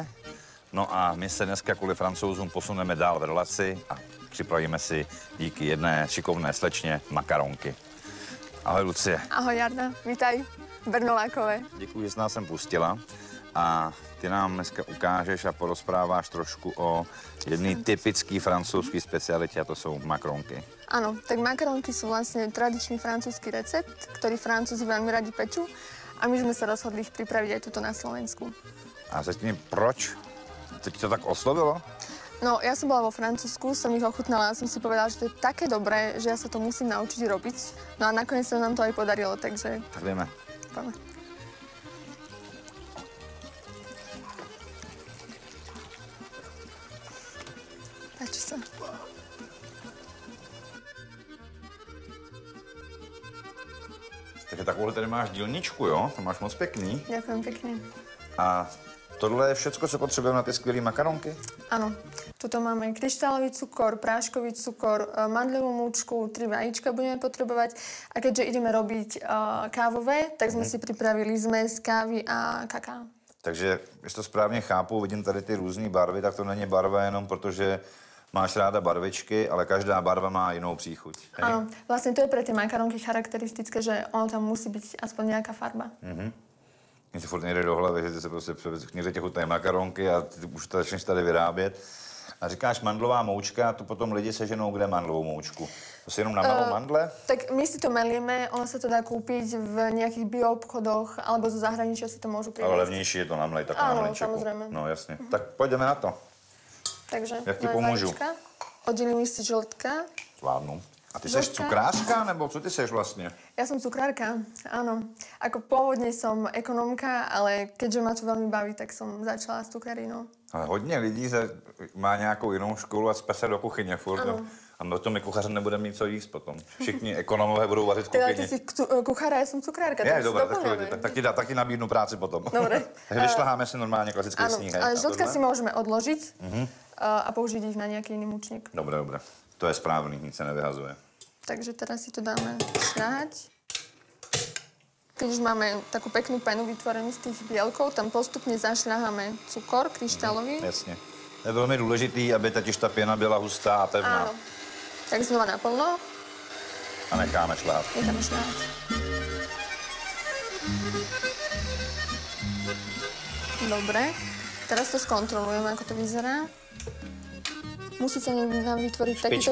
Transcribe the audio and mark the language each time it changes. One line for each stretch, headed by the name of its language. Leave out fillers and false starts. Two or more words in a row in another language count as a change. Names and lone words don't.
Czech: No a my se dneska kvůli Francouzům posuneme dál v relaci a připravíme si díky jedné šikovné slečně makaronky. Ahoj, Lucie.
Slovak: Ahoj, Jarda. Vítaj v Bernolákové.
Czech: Děkuji, že jsi nás sem pustila. A ty nám dneska ukážeš a porozpráváš trošku o jedné typické francouzské specialitě, a to jsou makaronky.
Slovak: Áno, tak makaronky sú vlastne tradičný francúzsky recept, ktorý Francúzi veľmi radi pečú a my sme sa rozhodli ich pripraviť aj tuto na Slovensku.
Czech: A řekni, proč? To ti to tak oslovilo?
Slovak: No, ja som bola vo Francúzsku, som ich ochutnala a som si povedala, že to je také dobré, že ja sa to musím naučiť robiť. No a nakoniec sa nám to aj podarilo, takže... Tak vieme. Poďme. Páči sa.
Czech: Takže takovou tady máš dílničku, jo? To máš moc pěkný.
Slovak: Ďakujem pekne.
Czech: A tohle je všecko, co potřebujeme na ty skvělé makaronky?
Slovak: Áno. Tuto máme kryštálový cukor, práškový cukor, mandľovú múčku, 3 vajíčka budeme potrebovať. A keďže ideme robiť kávové, tak sme si pripravili zmes kávy a kaká.
Czech: Takže, když to správně chápu, vidím tady ty různé barvy, tak to není barva jenom protože máš ráda barvičky, ale každá barva má jinou příchuť.
Slovak: Áno, vlastne to je pre tie makaronky charakteristické, že ono tam musí byť aspoň nejaká farba.
Czech: Mně si furt nejde do hlavy, že ty se prostě v knize těch chutnají makaronky a ty už to začneš tady vyrábět. A říkáš mandlová moučka, tu potom lidi seženou kde mandlovou moučku? To si jenom namelou mandle?
Slovak: Tak my si to melieme, ono sa to dá kúpiť v nejakých bioobchodoch, alebo zo zahraničia si to môžu priviesť.
Czech: Ale levnější je to namlej, tak na mlinčeku.
Slovak: Áno, samozrejme.
Czech: No jasně. Tak pojďme na to. Takže jak ti pomůžu? Oddělím si žltka. Zvládnu. A ty seš cukrářka, nebo co ty seš vlastně?
Slovak: Ja som cukrárka, áno. Ako pôvodne som ekonomka, ale keďže ma to veľmi baví, tak som začala s cukrarinou.
Czech: Ale hodně lidí má nějakou jinou školu a cpe se do kuchyně furt. Ano. A na to my kuchaře nebudeme mít co jíst potom. Všichni ekonomové budou vařit v kuchyni.
Slovak: Teda ty si kuchár a ja som cukrárka, Je, tak dobré, si
Czech: tak ti nabídnu práci potom.
Slovak: Dobre.
Czech: Takže vyšľaháme si normálně klasický sníh.
Slovak: Áno, ale žltka si môžeme odložiť a použiť ich na nejaký iný mučník. Dobre, dobre.
Czech: To je správný, nic se nevyhazuje.
Slovak: Takže teraz si to dáme šľahať. Keď už máme takú peknú penu vytvorenú z tých bielkov, tam postupne zašľaháme cukor kryštálový.
Czech: Jasně. Je velmi důležitý, aby totiž ta pěna byla hustá a pevná.
Slovak: Áno. Tak znova naplno.
Czech: A necháme šlát.
Slovak: Necháme šľahať. Dobre. Teraz to skontrolujeme, ako to vyzerá. Musí sa nám vytvoriť takýto...